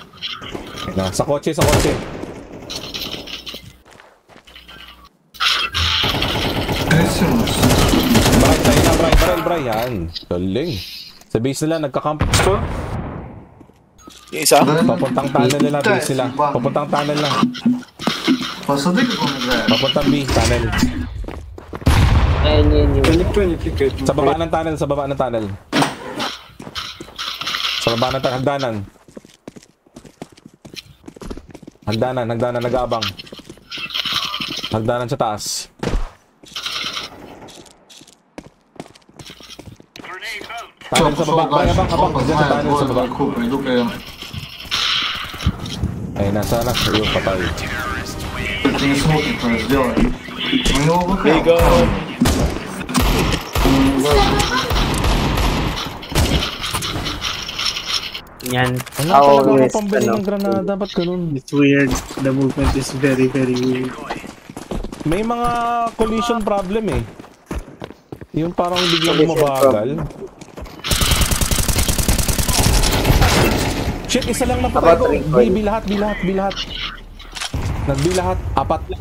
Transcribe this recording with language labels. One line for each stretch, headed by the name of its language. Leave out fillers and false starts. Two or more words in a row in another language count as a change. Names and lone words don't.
Filipino: Na, sa kotse. Bray, yan. Galing. Sa base nila, nagka-camp. Yung isa? Papuntang tunnel nila, base nila. Papuntang tunnel na.
Russian: Посмотри, как он играет.
Filipino: Papuntang B, tunnel.
Russian: Никто не пикает.
Filipino: Sa baba ng tunnel. Hagdanan, nag-aabang. Hagdanan sa taas. Tunnel sa baba, abang. Diyan sa tunnel sa baba.
Russian: Пойду-ка я.
Filipino: Ay, nasa yung patay.
Russian: Ты не смотришь, что я сделаю. У него ВК.
English: There you go.
Filipino: Yan. Wala talaga ako Always, pambili ng granada, ba't ganun?
English: It's weird. The movement is very, very weird.
Filipino: May mga
English: collision problem
Filipino: eh. Yung parang biglang mabagal. Shit, isa lang napatay ko. B lahat. Nag-B lahat. 4.